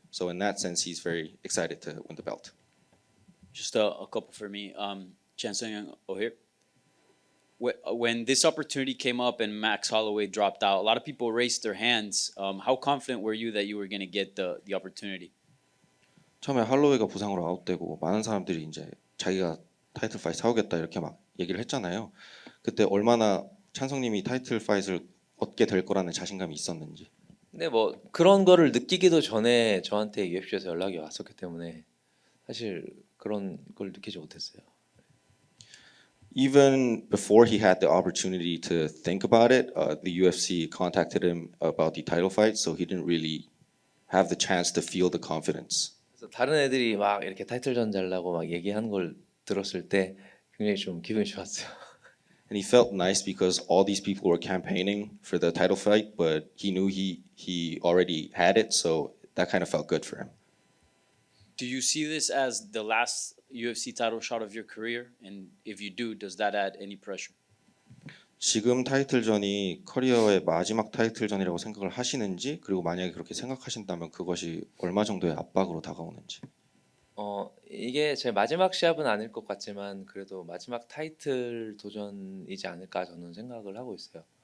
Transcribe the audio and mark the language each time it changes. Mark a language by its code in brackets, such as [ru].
[en] So in that sense, he's very excited to win the belt. Just a couple for me. Sung Jung here. When this opportunity came up and Max Holloway dropped out, a lot of people raised their hands. How confident were you that you were going to get the opportunity? [ko] 처음에 할로웨이가 부상으로 아웃되고 많은 사람들이 이제 자기가 타이틀 파이트 사오겠다 이렇게 막 얘기를 했잖아요. 그때 얼마나 찬성님이 타이틀 파이트를 얻게 될 거라는 자신감이 있었는지. 근데 뭐 그런 거를 느끼기도 전에 저한테 UFC에서 연락이 왔었기 때문에 사실 그런 걸 느끼지 못했어요. [en] Even before he had the opportunity to think about it, the UFC contacted him about the title fight, so he didn't really have the chance to feel the confidence. [ko] 그래서 다른 애들이 막 이렇게 타이틀전 잘라고 막 얘기하는 걸 들었을 때 굉장히 좀 기분이 좋았어요. [en] And he felt nice because all these people were campaigning for the title fight, but he knew he already had it, so that kind of felt good for him. Do you see this as the last UFC title shot of your career? And if you do, does that add any pressure? [ko] 지금 타이틀전이 커리어의 마지막 타이틀전이라고 생각을 하시는지, 그리고 만약에 그렇게 생각하신다면 그것이 얼마 정도의 압박으로 다가오는지. 이게 제 마지막 시합은 아닐 것 같지만 그래도 마지막 타이틀 도전이지 않을까 저는 생각을 하고 있어요.